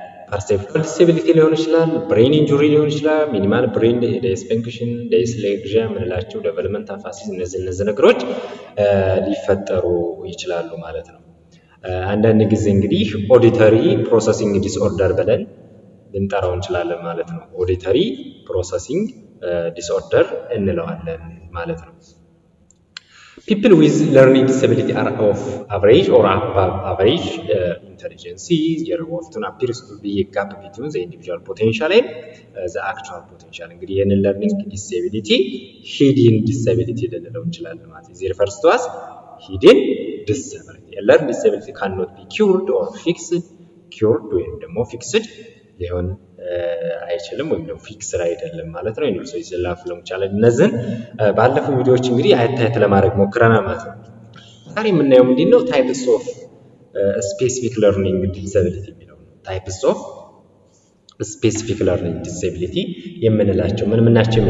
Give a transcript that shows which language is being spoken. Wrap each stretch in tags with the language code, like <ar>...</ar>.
<am>ፐርሴፕቹዋል ዲስኤቢሊቲ ሊሆን ይችላል፣ ብሬን ኢንጁሪ ሊሆን ይችላል፣ ሚኒማል ብሬን ዲስፈንክሽን፣ ዲስሌክሲያ የምንላቸው ዴቨሎፕመንት አፋሲስ እነዚህ ነገሮች ሊፈጠሩ ይችላሉ ማለት ነው። አንዳንድ ጊዜ እንግዲህ ኦዲተሪ ፕሮሰሲንግ ዲስኦርደር ብለን ልንጠራው እንችላለን ማለት ነው። ኦዲተሪ ፕሮሰሲንግ ዲስኦርደር እንለዋለን ማለት ነው።</am> <en>People with learning disability are of average or above average intelligence. There often appears to be a gap between the individual potential and the actual potential.</en> <am>እንግዲህ ይህንን learning disability hidden disability ልንለው እንችላለን ማለት ነው።</am> <en>There first was hidden disability. A learning disability cannot be cured or fixed.</en> <am>Cured ወይም ደግሞ fixed ሊሆን አይችልም ወይም ደግሞ ፊክስድ አይደለም ማለት ነው። ኢንዱስ ይዘላፍ ለምቻለ እነዚህን ባለፈው ቪዲዮዎች እንግዲህ አያት ለማድረግ ሞክረናል ማለት ነው። ዛሬ የምናየው ምንድነው ታይፕስ ኦፍ ስፔሲፊክ ለርኒንግ ዲስኤቢሊቲ የሚለው ነው። ታይፕስ ኦፍ ስፔሲፊክ ለርኒንግ ዲስኤቢሊቲ የምንላቸው ምን ናቸው?</am>